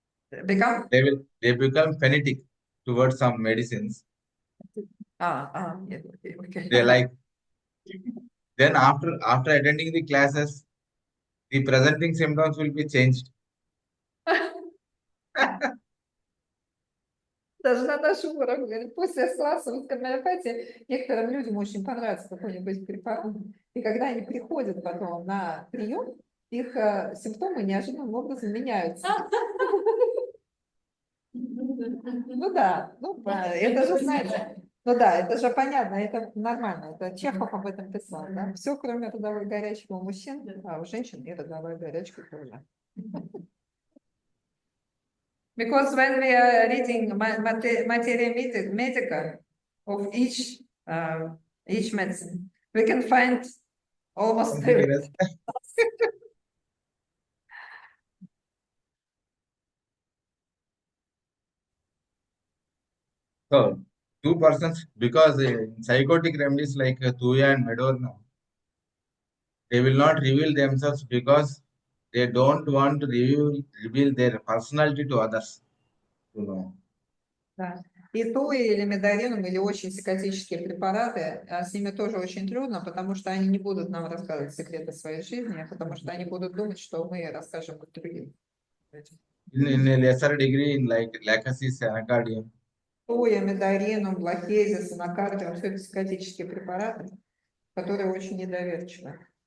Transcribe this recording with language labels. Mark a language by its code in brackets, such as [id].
[en] They become fanatic towards some medicines. Okay. They like Then after attending the classes, the presenting symptoms will be changed. [ru] Даже на нашем уровне, после класса в гомеопатии, некоторым людям очень понравится какой-нибудь препарат, и когда они приходят потом на прием, их симптомы неожиданным образом меняются. Ну да, это же, знаете, ну да, это же понятно, это нормально, это Чехов об этом писал, да? Все, кроме родовой горячки у мужчин, а у женщин и родовая горячка тоже. [en] Because when we are reading materia medica of each medicine, we can find almost Something else. So, two persons, because psychotic remedies like Tuya and Medorna, they will not reveal themselves because they don't want to reveal their personality to others. You know. [ru] Да. И туи или медаринум, или очень психотические препараты, с ними тоже очень трудно, потому что они не будут нам рассказывать секреты своей жизни, потому что они будут думать, что мы расскажем их другим. [en] In a lesser degree, in like lachesis, anacardium. [ru] Туя, медаринум, блохезис, анакардиум, все это психотические препараты, которые очень недоверчивы.